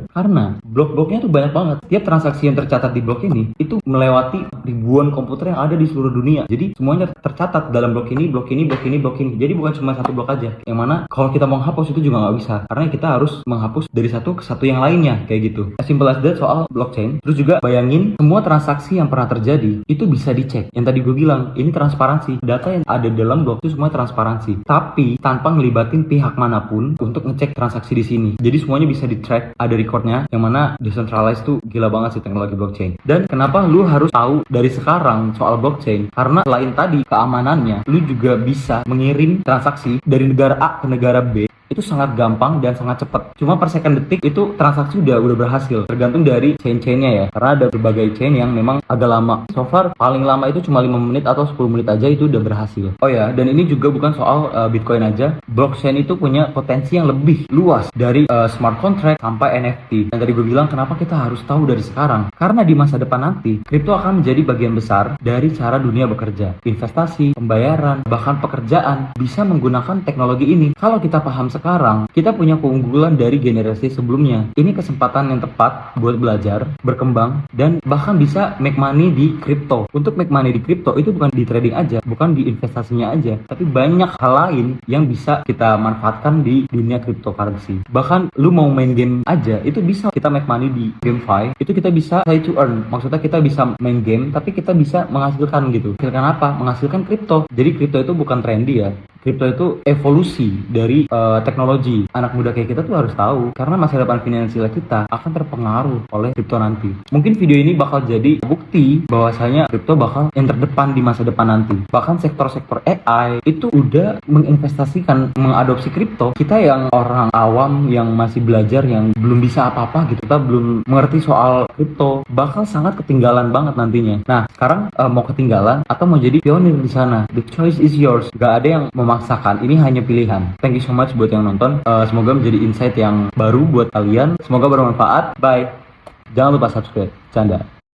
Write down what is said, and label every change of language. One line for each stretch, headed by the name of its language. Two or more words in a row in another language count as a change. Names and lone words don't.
Indonesian: Karena blok-bloknya tuh banyak banget. Tiap transaksi yang tercatat di blok ini itu melewati ribuan komputer yang ada di seluruh dunia. Jadi semuanya tercatat dalam blok ini, blok ini, blok ini, blok ini. Jadi bukan cuma satu blok aja. Yang mana kalau kita mau menghapus itu juga nggak bisa. Karena kita harus menghapus dari satu ke satu yang lainnya, kayak gitu.
English: As simple as that soal blockchain.
Indonesian: Terus juga bayangin semua transaksi yang pernah terjadi itu bisa dicek. Yang tadi gue bilang, ini transparansi. Data yang ada dalam blok itu semua transparansi. Tapi tanpa ngelibatin pihak manapun untuk ngecek transaksi di sini. Jadi semuanya bisa di-track, ada recordnya. Yang mana decentralized tuh gila banget sih teknologi blockchain. Dan kenapa lu harus tahu dari sekarang soal blockchain? Karena selain tadi keamanannya, lu juga bisa mengirim transaksi dari negara A ke negara B. Itu sangat gampang dan sangat cepat. Cuma
English: per second
Indonesian: detik itu transaksi udah berhasil. Tergantung dari chain-chainnya ya. Karena ada berbagai chain yang memang agak lama.
English: So far
Indonesian: paling lama itu cuma 5 menit atau 10 menit aja itu udah berhasil. Oh ya, dan ini juga bukan soal Bitcoin aja. Blockchain itu punya potensi yang lebih luas dari
English: smart contract
Indonesian: sampai NFT. Dan tadi gue bilang kenapa kita harus tahu dari sekarang. Karena di masa depan nanti, kripto akan menjadi bagian besar dari cara dunia bekerja. Investasi, pembayaran, bahkan pekerjaan bisa menggunakan teknologi ini. Kalau kita paham sekarang, kita punya keunggulan dari generasi sebelumnya. Ini kesempatan yang tepat buat belajar, berkembang, dan bahkan bisa
English: make money
Indonesian: di kripto. Untuk
English: make money
Indonesian: di kripto itu bukan di trading aja, bukan di investasinya aja, tapi banyak hal lain yang bisa kita manfaatkan di dunia cryptocurrency. Bahkan lu mau main game aja, itu bisa kita
English: make money
Indonesian: di GameFi. Itu kita bisa
English: play to earn.
Indonesian: Maksudnya kita bisa main game, tapi kita bisa menghasilkan gitu. Menghasilkan apa? Menghasilkan kripto. Jadi kripto itu bukan trendy ya. Kripto itu evolusi dari teknologi. Anak muda kayak kita tuh harus tahu, karena masa depan finansial kita akan terpengaruh oleh kripto nanti. Mungkin video ini bakal jadi bukti bahwasanya kripto bakal yang terdepan di masa depan nanti. Bahkan sektor-sektor AI itu udah menginvestasikan, mengadopsi kripto. Kita yang orang awam yang masih belajar, yang belum bisa apa-apa gitu, kita belum mengerti soal kripto, bakal sangat ketinggalan banget nantinya. Nah, sekarang mau ketinggalan atau mau jadi pionir di sana,
English: the choice is yours.
Indonesian: Gak ada yang memaksa memaksakan, ini hanya pilihan.
English: Thank you so much
Indonesian: buat yang nonton. Semoga menjadi insight yang baru buat kalian. Semoga bermanfaat. Bye. Jangan lupa subscribe. Canda.